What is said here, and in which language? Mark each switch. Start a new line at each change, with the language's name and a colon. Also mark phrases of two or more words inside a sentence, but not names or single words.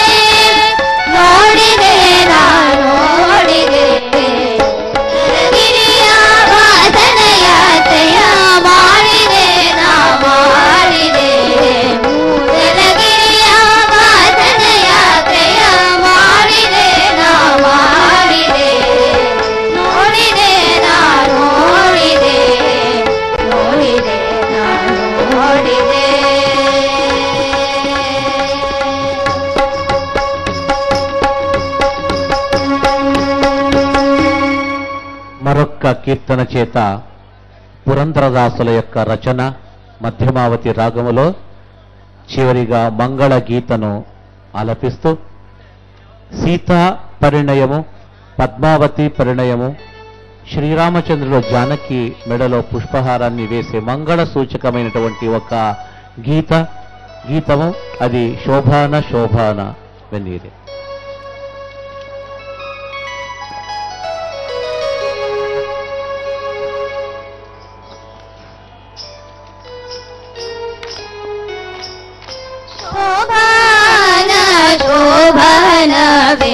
Kannada: ನೋಡಿದೆ ನಾ ನೋಡಿದೆ ಗಿರಿಯ ವಾಸನ ಯಾತ್ರೆಯ ಮಾಡಿದೆ ನಾ ಮಾಡಿದೆ ಮೂಡಲಗಿರಿಯ ವಾಸನ ಯಾತ್ರೆಯ ಮಾಡಿದೆ ನಾ ಮಾಡಿದೆ ನೋಡಿದೆ ನಾ ನೋಡಿದೆ ನೋಡಿದೆ ನಾ ನೋಡಿದೆ
Telugu: మరొక్క కీర్తన చేత పురంధరదాసుల యొక్క రచన మధ్యమావతి రాగములో చివరిగా మంగళ గీతను ఆలపిస్తూ సీతా పరిణయము పద్మావతి పరిణయము శ్రీరామచంద్రుడు జానకి మెడలో పుష్పహారాన్ని వేసే మంగళ సూచకమైనటువంటి ఒక గీతము అది శోభాన శోభాన వెన్నీరే.
Kannada: ಶೋಭಾನ ಶೋಭಾನವೇ